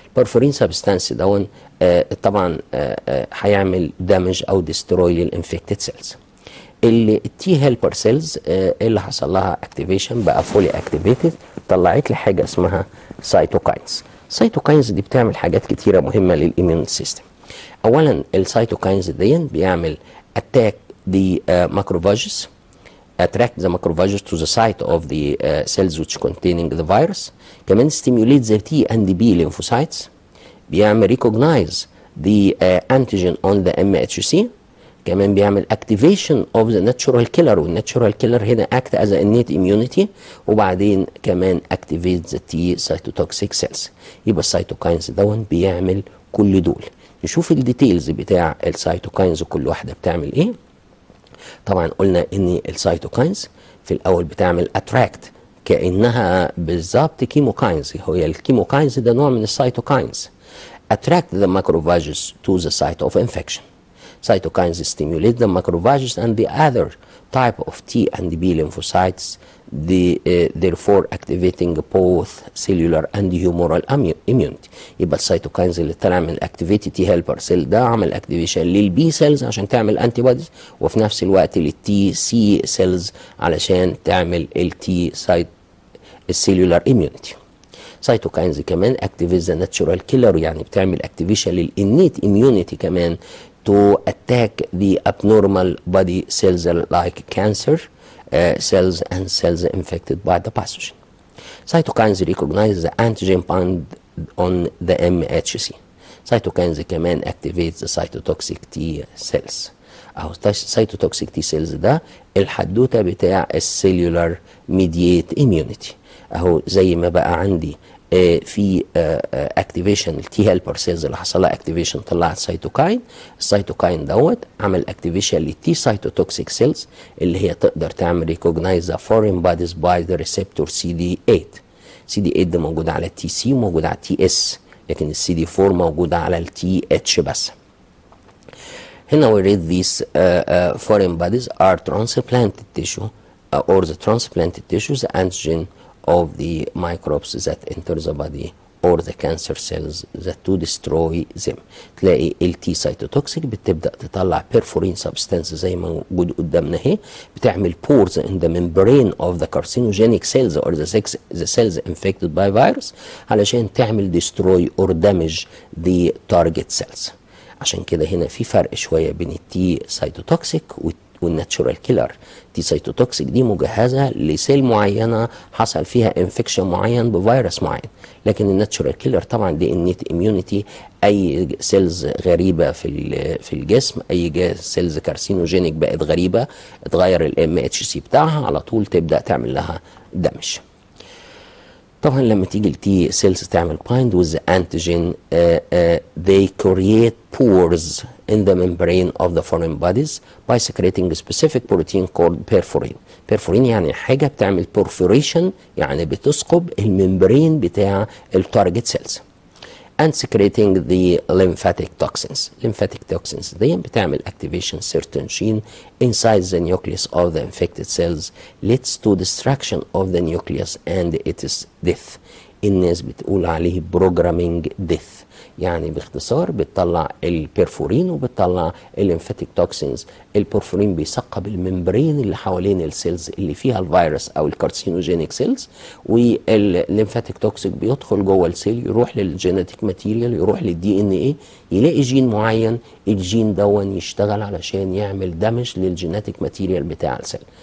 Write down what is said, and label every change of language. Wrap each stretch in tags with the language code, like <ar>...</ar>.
<ar>بيرفورين سبستانس دون طبعا هيعمل دامج او ديستروي للانفكتد سيلز. التي هيلبر سيلز اللي حصل لها اكتيفيشن بقى فولي اكتيفيتد، طلعت لي حاجه اسمها سايتوكاينز. السيتوكاينز دي بتعمل حاجات كتيره مهمه للاميون سيستم. اولا السيتوكاينز دي بيعمل اتاك</ar> <en>the macrophages, attract the macrophages to the site of the cells which containing the virus. كمان stimulate the T and B lymphocytes. بيعمل recognize the antigen on the MHC. كمان بيعمل activation of the natural killer،</en> <ar>والناتشورال كيلر هنا</ar> <en>act as an innate immunity، وبعدين كمان activate the T cytotoxic cells.</en> <ar>يبقى السيتوكاينز دون بيعمل كل دول. نشوف الديتيلز بتاع السيتوكاينز كل واحده بتعمل ايه. طبعا قلنا ان السيتوكاينز في الاول بتعمل اتراكت كانها بالظبط كيموكاينز، هي الكيموكاينز ده نوع من السيتوكاينز.</ar> <en>attract the macrophages to the site of infection. Cytokines stimulate the macrophages and the other type of T and B lymphocytes, therefore activating both cellular and humoral immunity.</en> <ar>يبقى السيتوكاينز اللي طلع من الاكتيفيتي تي هيلبر سيل ده عمل اكتيفيشن للبي سيلز عشان تعمل انتي بوديز، وفي نفس الوقت للتي سي سيلز علشان تعمل التي سايت السيلولار immunity.</ar> <en>سيتوكاينز كمان activate the natural killer،</en> <ar>يعني بتعمل</ar> <en>activation للإنيت immunity كمان to attack the abnormal body cells like cancer cells and cells infected by the pathogen. Cytokines recognize the antigen bound on the MHC. Cytokines كمان activate the cytotoxic T cells.</en> <ar>أو</ar> <en>cytotoxic T cells</en> <ar>ده الحدوتة بتاع السيلولار</ar> <en>mediate immunity.</en> <ar>أهو زي ما بقى عندي في اكتيفيشن التي هيلبر سيلز اللي حصل لها اكتيفيشن طلعت سيتوكاين، السيتوكاين دوت عمل اكتيفيشن للتي سايتوتوكسيك سيلز اللي هي تقدر تعمل ريكوجنايز ذا فورين بوديز باي ذا ريسبتور سي دي 8. سي دي 8 ده موجود على التي سي وموجود على التي اس، لكن السي دي 4 موجوده على التي اتش بس.</ar> <en>هنا we read these foreign bodies are transplanted tissue or the transplanted tissues antigen of the microbes that enter the body or the cancer cells that to destroy them.</en> <ar>تلاقي التي سايتوتوكسيك بتبدا تطلع</ar> <en>perforin substance</en> <ar>زي ما موجود قدامنا اهي، بتعمل</ar> <en>pores in the membrane of the carcinogenic cells or the cells infected by virus</en> <ar>علشان تعمل</ar> <en>destroy or damage the target cells.</en> <ar>عشان كده هنا في فرق شويه بين التي سايتوتوكسيك والناتشورال كيلر. تي سايتوتوكسيك دي مجهزه لسيل معينه حصل فيها انفكشن معين بفيروس معين، لكن الناتشورال كيلر طبعا دي النيت اميونيتي، اي سيلز غريبه في الجسم، اي سيلز كارسينوجينيك بقت غريبه اتغير الام اتش سي بتاعها على طول تبدا تعمل لها دمج. طبعا لما تيجي التي سيلز تعمل</ar> <en>bind with the antigen they create pores in the membrane of the foreign bodies by secreting a specific protein called perforin.</en> <ar>perforin يعني حاجة بتعمل perforation، يعني بتثقب الممبرين بتاع التارجت سيلز.</ar> <en>and secreting the lymphatic toxins. lymphatic toxins</en> <ar>دي بتعمل</ar> <en>activation certain gene inside the nucleus of the infected cells leads to destruction of the nucleus and its death.</en> <ar>الناس بتقول عليه programming death، يعني باختصار بتطلع البرفورين وبتطلع الليمفاتيك توكسينز. البرفورين بيثقب الممبرين اللي حوالين السيلز اللي فيها الفيروس او الكارسينوجينيك سيلز، والليمفاتيك توكسيك بيدخل جوه السيل يروح للجينيتيك ماتيريال، يروح للدي ان ايه، يلاقي جين معين، الجين دون يشتغل علشان يعمل دمج للجينيتيك ماتيريال بتاع السيل.</ar>